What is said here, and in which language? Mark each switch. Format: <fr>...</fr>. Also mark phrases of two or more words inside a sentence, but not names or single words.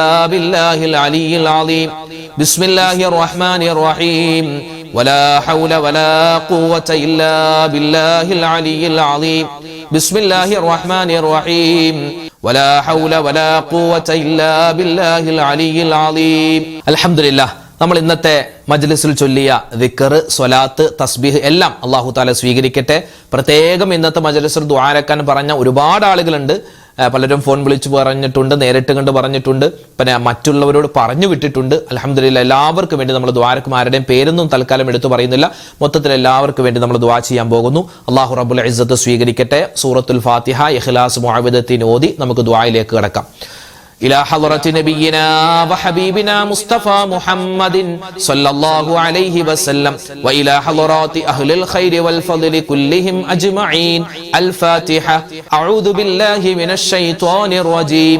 <ar>بالله العلي العظيم بسم الله الرحمن الرحيم ولا حول ولا قوة إلا بالله العلي العظيم بسم الله الرحمن الرحيم ولا حول ولا قوة إلا بالله العلي العظيم الحمد لله</ar> <ml>നമ്മൾ ഇന്നത്തെ മജ്ലിസിൽ ചൊല്ലിയ ദിക്ർ, സ്വലാത്ത്, തസ്ബീഹ് എല്ലാം അല്ലാഹു തആല സ്വീകരിക്കട്ടെ. പ്രത്യേകം ഇന്നത്തെ മജ്ലിസിൽ ദുആരക്കാൻ പറഞ്ഞ ഒരുപാട് ആളുകളുണ്ട്. പലരും ഫോൺ വിളിച്ച് പറഞ്ഞിട്ടുണ്ട്, നേരിട്ട് കണ്ട് പറഞ്ഞിട്ടുണ്ട്, പിന്നെ മറ്റുള്ളവരോട് പറഞ്ഞു വിട്ടിട്ടുണ്ട്. അൽഹംദുലില്ലാഹ് എല്ലാവർക്കും വേണ്ടി നമ്മൾ ദുആരക്കും ആരുടെയും പേരൊന്നും തൽക്കാലം എടുത്തു പറയുന്നില്ല. മൊത്തത്തിൽ എല്ലാവർക്കും വേണ്ടി നമ്മൾ ദുആ ചെയ്യാൻ പോകുന്നു.</ml> <ar>الله رب العزة</ar> <ml>സ്വീകരിക്കട്ടെ.</ml> <ar>سورة الفاتحة,</ar> <ml>ഇഖ്ലാസ്, മുഅവ്വിദത്തിൻ ഓതി നമുക്ക് ദുആയിലേക്ക് കടക്കാം.</ml> <ar>إلى حضرة نبينا وحبيبنا مصطفى محمد صلى الله عليه وسلم وإلى حضرات أهل الخير والفضل كلهم أجمعين. الفاتحة. أعوذ بالله من الشيطان الرجيم.</ar>